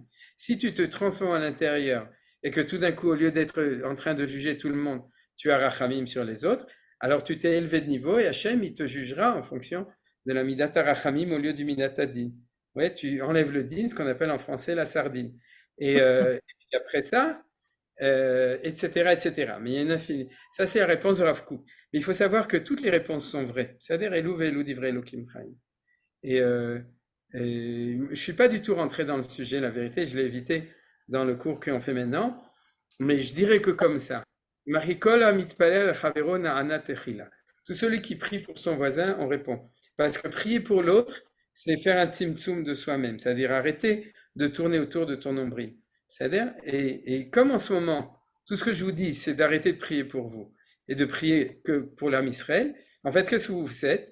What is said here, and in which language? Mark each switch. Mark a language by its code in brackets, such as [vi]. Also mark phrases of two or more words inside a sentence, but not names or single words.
[fr] Si tu te transformes à l'intérieur et que tout d'un coup, au lieu d'être en train de juger tout le monde, tu as rachamim sur les autres, alors tu t'es élevé de niveau et Hachem, il te jugera en fonction de la [he] מידת הרחמים [fr] au lieu du [he] מידת הדין. [fr] Ouais, tu enlèves le din, ce qu'on appelle en français la sardine. Et puis après ça, etc., etc. Mais il y a une infinie. Ça, c'est la réponse de Rav Kook. Mais il faut savoir que toutes les réponses sont vraies. C'est-à-dire, [he] אלו ואלו דברי אלוהים חיים. [fr] Et je suis pas du tout rentré dans le sujet, la vérité, je l'ai évité dans le cours qu'on fait maintenant, mais je dirais que comme ça. [he] מריכולה מתפלל חברו נענה תחילה. [fr] Tout celui qui prie pour son voisin, on répond. Parce que prier pour l'autre, c'est faire un tzimtzum de soi-même, c'est-à-dire arrêter de tourner autour de ton nombril. C'est-à-dire, et comme en ce moment, tout ce que je vous dis, c'est d'arrêter de prier pour vous et de prier que pour l'âme Israël, en fait, qu'est-ce que vous faites?